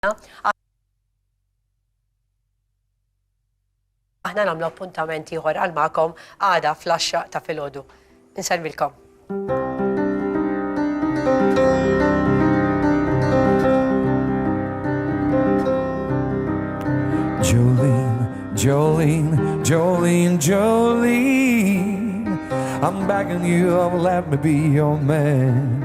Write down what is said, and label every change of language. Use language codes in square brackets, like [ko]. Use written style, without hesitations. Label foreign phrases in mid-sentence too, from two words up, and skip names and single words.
[mt] Aħna nagħmlu appuntamenti ieħor għal magħkom għada fl-10 ta' filgħodu. Inselmilkom. [en] Jolene, Jolene, Jolene, Jolene, I'm begging you, oh, let me be your man.